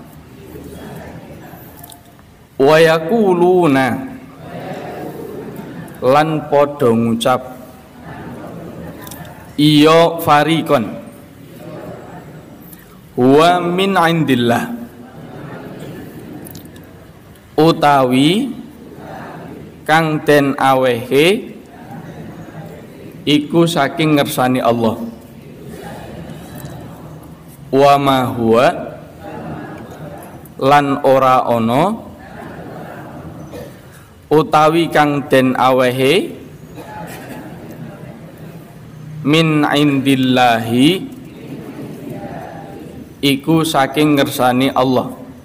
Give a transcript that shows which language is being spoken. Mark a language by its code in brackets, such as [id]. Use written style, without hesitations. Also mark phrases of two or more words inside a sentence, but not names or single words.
[ar] ويقولون [jv] lan padha ngucap iya [ar] فريقا هو من عند الله [jv] utawi kang den awehe iku saking ngersani Allah [ar] وما هو [jv] lan ora ana utawi kang den awehe [ar] من عند الله [jv] iku saking ngersani Allah